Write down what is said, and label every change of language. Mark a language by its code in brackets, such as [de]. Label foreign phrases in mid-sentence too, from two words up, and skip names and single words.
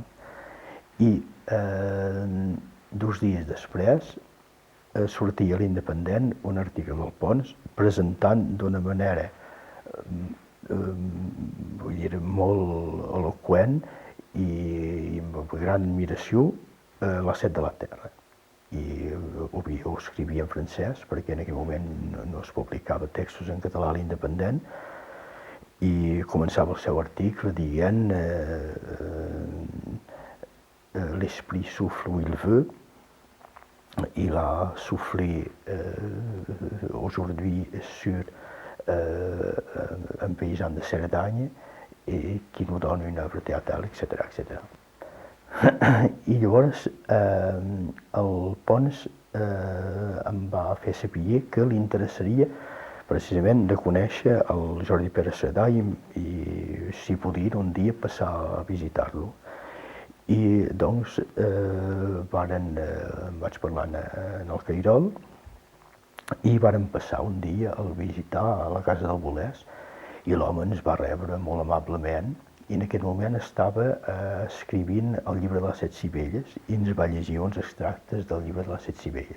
[ca] I 2 dies després sortia a l'Independent un article del Pons presentant d'una manera vull dir, molt eloqüent i amb gran admiració La Set de la Terra. I ho escrivia en francès, perquè en aquell moment no es publicava textos en català a l'Independent, i començava el seu article dient [fr] l'esprit souffle où il veut, il a soufflé aujourd'hui sur un paysan de Cerdagne et qui nous donne une œuvre théâtrale, etc. etc. [ca] I llavors el Pons em va fer saber que li interessaria precisament de conèixer el Jordi Pere Cerdà i si podia un dia passar a visitar-lo. I doncs vaig parlar en el Cairol i vàrem passar un dia a visitar a la casa del Bolès, i l'home ens va rebre molt amablement, i en aquest moment estava escrivint el llibre de les 7 Sibelles i ens va llegir uns extractes del llibre de les 7 Sibelles.